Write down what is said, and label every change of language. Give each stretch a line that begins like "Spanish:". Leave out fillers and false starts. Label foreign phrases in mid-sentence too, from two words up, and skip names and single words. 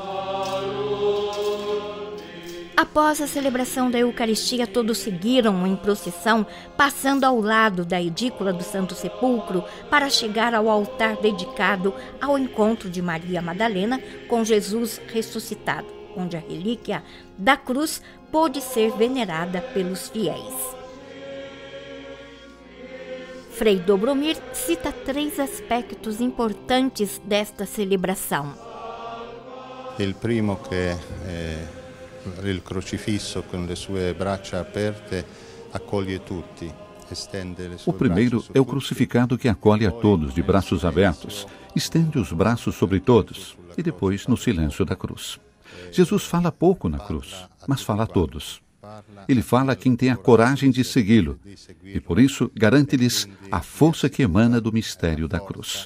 Portuguese: Após a celebração da Eucaristia, todos seguiram em procissão, passando ao lado da edícula do Santo Sepulcro para chegar ao altar dedicado ao encontro de Maria Madalena com Jesus ressuscitado, onde a relíquia da cruz pôde ser venerada pelos fiéis. Frei Dobromir cita 3 aspectos importantes desta celebração.
Italian: Il primo che il crocifisso con le sue braccia aperte accoglie tutti.
Portuguese: O primeiro é o crucificado que acolhe a todos de braços abertos, estende os braços sobre todos e depois no silêncio da cruz. Jesus fala pouco na cruz, mas fala a todos. Ele fala a quem tem a coragem de segui-lo e, por isso, garante-lhes a força que emana do mistério da cruz.